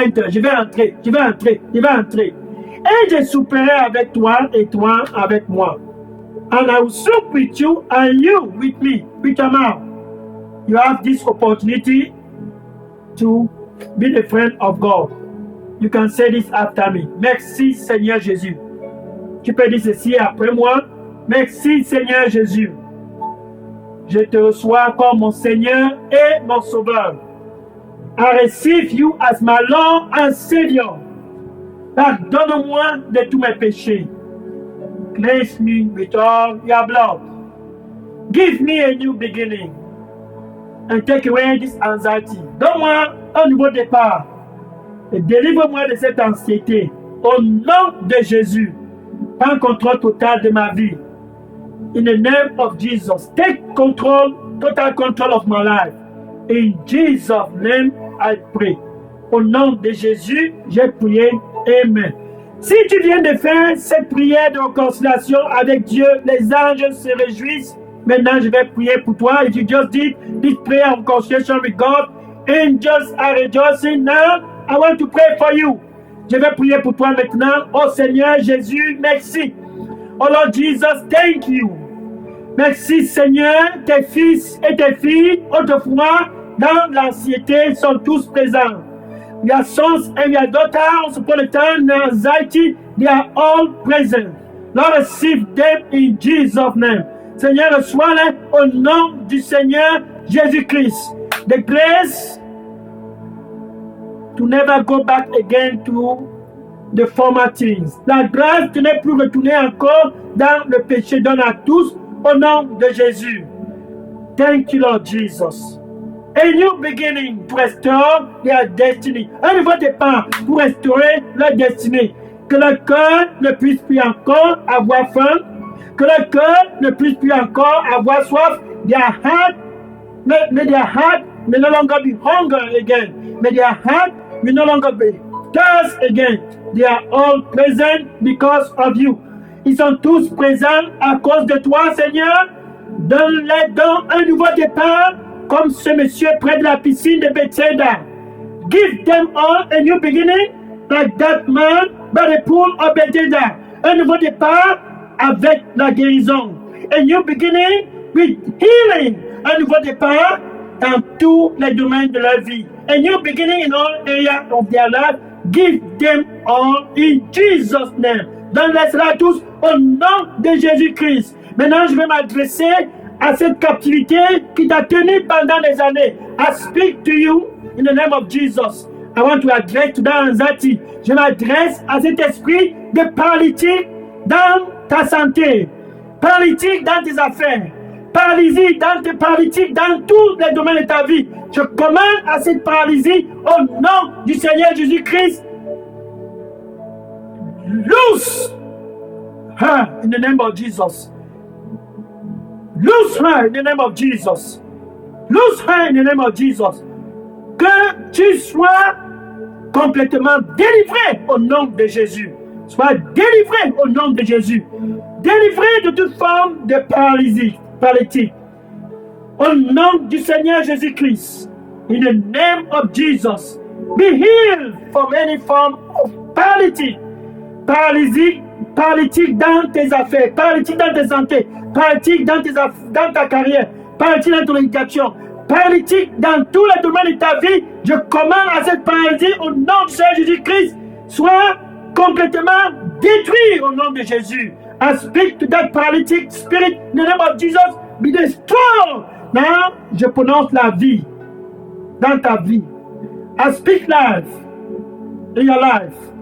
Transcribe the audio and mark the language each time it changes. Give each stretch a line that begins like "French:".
French: Je vais entrer. Et je souperai avec toi et toi avec moi.
English: And I will sup with you and you with me, with your mouth. You have this opportunity to be the friend of God. You can say this after me.
French: Merci Seigneur Jésus. Tu peux dire ceci après moi. Merci Seigneur Jésus. Je te reçois comme mon Seigneur et mon Sauveur.
English: I receive you as my Lord and Savior.
French: Pardonne-moi de tous mes péchés.
English: Cleanse me with all your blood. Give me a new beginning. And take away this anxiety.
French: Donne-moi un nouveau départ. Et délivre-moi de cette anxiété. Au nom de Jésus. Prends contrôle total de ma vie.
English: In the name of Jesus. Take control, total control of my life. In Jesus' name, I pray.
French: Au nom de Jésus, j'ai prié. Amen. Si tu viens de faire cette prière de réconciliation avec Dieu, les anges se réjouissent. Maintenant, je vais prier pour toi.
English: If you just did this prayer of reconciliation with God, angels are rejoicing. Now, I want to pray for you.
French: Je vais prier pour toi maintenant. Oh Seigneur Jésus, merci.
English: Oh Lord Jesus, thank you.
French: Merci Seigneur, tes fils et tes filles, autrefois, dans l'anxiété, sont tous présents.
English: Your sons and your daughters, upon a time, their anxiety, they are all present. Lord, receive them in Jesus' name.
French: Seigneur, reçois-les au nom du Seigneur Jésus-Christ.
English: The grace to never go back again to the former things.
French: La grâce de ne plus retourner encore dans le péché. Donne à tous au nom de Jésus.
English: Thank you, Lord Jesus. A new beginning to restore their destiny.
French: Un nouveau départ pour restaurer leur destinée. Que le cœur ne puisse plus encore avoir faim. Que le cœur ne puisse plus encore avoir soif.
English: Their heart, may their heart may no longer be hunger again. May their heart may no longer be thirst again. They are all present because of you.
French: Ils sont tous présents à cause de toi, Seigneur. Donne-les donc un nouveau départ, comme ce monsieur près de la piscine de Bethesda.
English: Give them all a new beginning, like that man by the pool of Bethesda.
French: Un nouveau départ avec la guérison.
English: A new beginning with healing.
French: Un nouveau départ dans tous les domaines de leur vie.
English: A new beginning in all areas of their life. Give them all in Jesus' name.
French: Donne-les cela à tous au nom de Jésus-Christ. Maintenant, je vais m'adresser à cette captivité qui t'a tenu pendant des années.
English: I speak to you in the name of Jesus. I want to address to that anxiety.
French: Je m'adresse à cet esprit de paralytique dans ta santé, paralytique dans tes affaires, paralysie dans tous les domaines de ta vie. Je commande à cette paralysie au nom du Seigneur Jésus-Christ.
English: Loose her in the name of Jesus. Loose her in the name of Jesus. Loose her in the name of Jesus.
French: Que tu sois complètement délivré au nom de Jésus. Sois délivré au nom de Jésus. Délivré de toute forme de paralysie, paralytique. Au nom du Seigneur Jésus-Christ.
English: In the name of Jesus. Be healed from any form of paralytic.
French: Paralytique dans tes affaires, paralytique dans tes santé, paralytique dans ta carrière, paralytique dans ton éducation, paralytique dans tous les domaines de ta vie. Je commande à cette paralysie au nom du Seigneur Jésus-Christ. Sois complètement détruit au nom de Jésus.
English: I speak to that paralytic spirit in the name of Jesus. Be destroyed.
French: Now, je prononce la vie dans ta vie.
English: I speak life in your life.